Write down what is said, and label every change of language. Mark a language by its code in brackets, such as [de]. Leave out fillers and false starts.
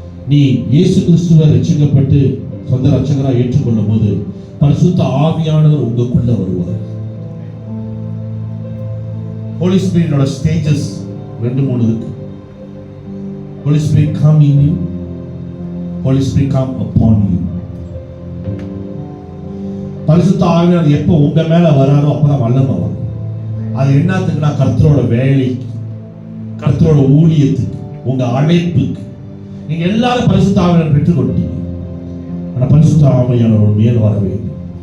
[ta] நீ இயேசு கிறிஸ்துவை ரட்சிக்கப்பட்டு சொந்த ரட்சகராக ஏற்றுக்கொள்ளும் போது பரிசுத்த ஆவியானவர் உங்களுக்குள்ள வருவார். Holy Spirit ஸ்டேஜஸ் 2-3 இருக்கு. [en] Holy Spirit come in you, Holy Spirit come upon you. [ta] பரிசுத்த ஆவியானவர் எப்போ உங்க மேல வராரோ அப்பதான் வல்லமை வரும். அது என்னத்துக்குன்னா கர்த்தரோட வேலைக்கு, கர்த்தரோட ஊழியத்துக்கு, உங்க அழைப்புக்கு. நீங்க எல்லாரும் பரிசுத்த ஆவியானவர் பெற்றுக்கொண்டீங்க. ஆனா பரிசுத்த ஆவியானவர் மேல் வர வேண்டும்.